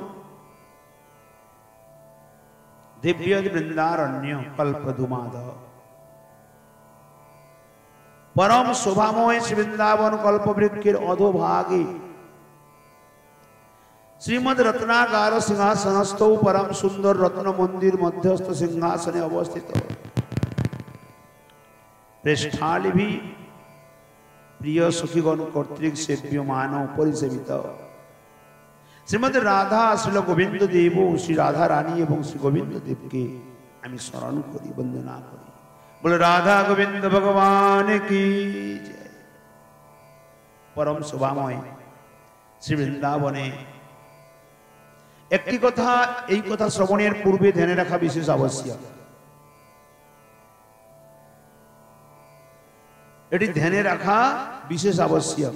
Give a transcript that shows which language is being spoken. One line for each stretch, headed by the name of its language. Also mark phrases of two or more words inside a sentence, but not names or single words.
Sanskrit: দিব্য বৃন্দারণ্য কল্পদ্রুমাধ
Bangla: পরম শোভাময় বৃন্দাবন কল্পবৃক্ষের অধোভাগে
Sanskrit: শ্রীমদ রত্নাকার
Bangla: সিংহাসনস্থ পরম সুন্দর রত্ন মন্দির মধ্যস্থ সিংহাসনে অবস্থিত প্রেষ্ঠালিভি প্রিয় সখীগণ কর্তৃক সেব্য মানব পরিসেবিত শ্রীমতী রাধা শ্রীল গোবিন্দ দেব শ্রী রাধা রানী এবং শ্রী গোবিন্দ দেব কে আমি স্মরণ করি বন্দনা করি।
Hindi: बोले राधा गोविंद भगवान की जय।
Bangla: পরম শোভাময় শ্রী বৃন্দাবনে একটি কথা, এই কথা শ্রবণের পূর্বে ধ্যানে রাখা বিশেষ আবশ্যক। এটি ধ্যানে রাখা বিশেষ আবশ্যক।